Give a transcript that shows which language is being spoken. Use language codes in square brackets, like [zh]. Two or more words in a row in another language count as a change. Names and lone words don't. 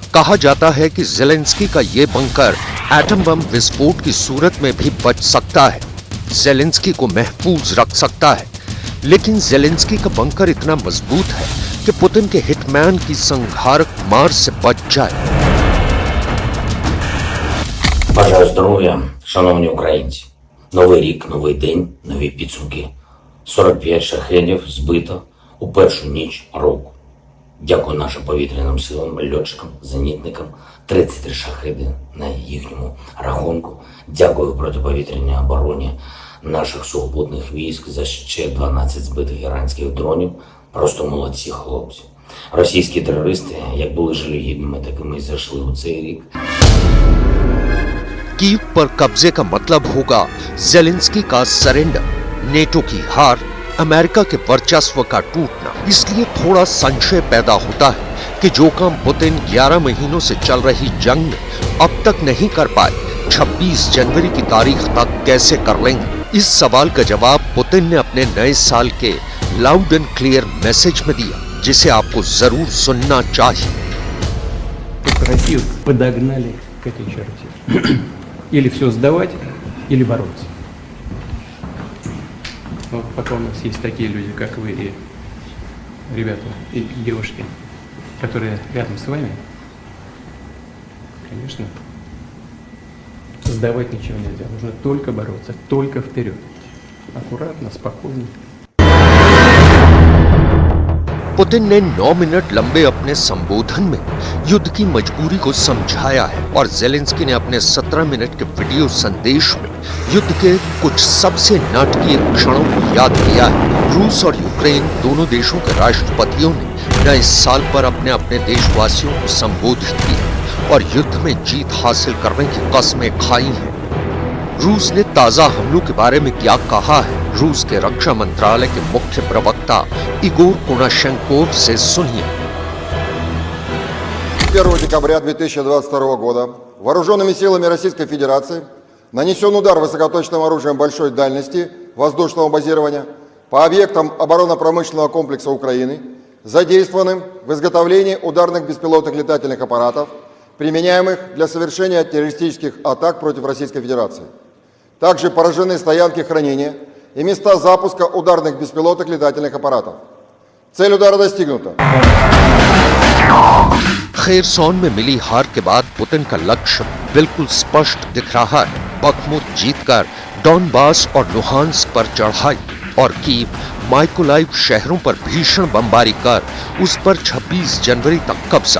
[hi] कहा जाता है कि ज़ेलेंस्की का ये बंकर एटम बम विस्फोट की सूरत में भी बच सकता है, ज़ेलेंस्की को महफूज रख सकता है। लेकिन ज़ेलेंस्की का बंकर इतना मजबूत है कि पुतिन के हिटमैन की संहारक मार से बच जाए। [uk] Бажаю здоров'я, шановні українці. Новий рік, новий день, нові підсумки. 45 шахедів збито у першу ніч року. Дякую нашим повітряним силам, льотчикам, зенітникам. 33 шахеди на їхньому рахунку. Дякую протиповітряній обороні наших сухопутних військ за ще 12 збитих іранських дронів. Просто молодці хлопці. Російські терористи, як були жалюгідними, такими і зайшли у цей рік. [hi] कीव पर कब्जे का मतलब होगा ज़ेलेंस्की का सरेंडर, नेटो की हार, अमेरिका के वर्चस्व का टूटना। इसलिए थोड़ा संशय पैदा होता है कि जो काम पुतिन 11 महीनों से चल रही जंग में अब तक नहीं कर पाए, 26 जनवरी की तारीख तक कैसे कर लेंगे। इस सवाल का जवाब पुतिन ने अपने नए साल के [en] loud and clear message [hi] में दिया, जिसे आपको जरूर सुनना चाहिए। [ru] Россию подогнали к этой черте. Или все сдавать, или бороться. Вот пока у нас есть такие люди, как вы и ребята, и девушки, которые рядом с вами, конечно, сдавать ничего нельзя. Нужно только бороться, только вперед. аккуратно, спокойно. [hi] पुतिन ने 9 मिनट लंबे अपने संबोधन में युद्ध की मजबूरी को समझाया है और जेलेंस्की ने अपने 17 मिनट के वीडियो संदेश में युद्ध के कुछ सबसे नाटकीय क्षणों को याद किया है। रूस और यूक्रेन दोनों देशों के राष्ट्रपतियों ने नए साल पर अपने अपने देशवासियों को संबोधित किया और युद्ध में जीत हासिल करने की कस्में खाई हैं। रूस ने ताजा हमलों के बारे में क्या कहा है, रूस के रक्षा मंत्रालय के मुख्य प्रवक्ता इगोर कोनाशेंकोव से सुनिए। [ru] 1 декабря 2022 года вооруженными силами Российской Федерации нанесен удар высокоточным оружием большой дальности воздушного базирования по объектам оборонно-промышленного комплекса Украины, задействованным в изготовлении ударных беспилотных летательных аппаратов, применяемых для совершения террористических атак против Российской Федерации. Также поражены стоянки хранения и места запуска ударных беспилотных летательных аппаратов. Цель удара достигнута. [hi] खेरसौन में मिली हार के बाद पुतिन का लक्ष्य बिल्कुल स्पष्ट दिख रहा है। बखमुत जीतकर डॉनबास और लुहांस्क पर चढ़ाई और कीव, माइकोलाइव शहरों पर भीषण बमबारी कर उस पर 26 जनवरी तक कब्जा।